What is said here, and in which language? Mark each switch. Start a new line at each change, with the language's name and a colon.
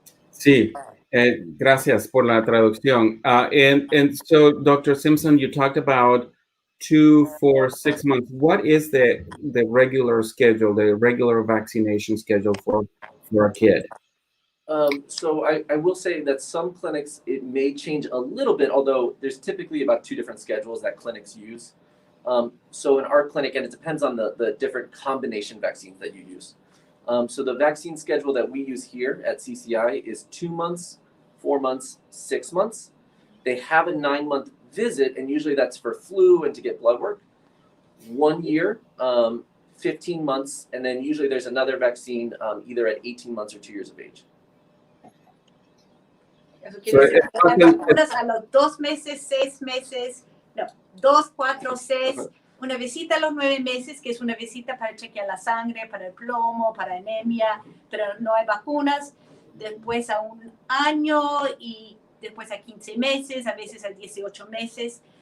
Spanish: Sí, gracias por la traducción.
English: And so, Dr. Simpson, you talked about 2, 4, 6 months. What is the regular schedule, the regular vaccination schedule for a kid? So I will say that some clinics, it may change a little bit, although there's typically about 2 different schedules that clinics use. So in our clinic, and it depends on the different combination vaccines that you use. So the vaccine schedule that we use here at CCI is 2 months, 4 months, 6 months. They have a 9-month visit, and usually that's for flu and to get blood work. 1 year, 15 months, and then usually there's another vaccine either at 18 months or 2 years of age.
Spanish: Eso quiere decir que hay vacunas a los 2 meses, 6 meses, no, 2, 4, 6, una visita a los 9 meses, que es una visita para chequear la sangre, para el plomo, para anemia, pero no hay vacunas. Después a 1 año y después a 15 meses, a veces a 18 meses.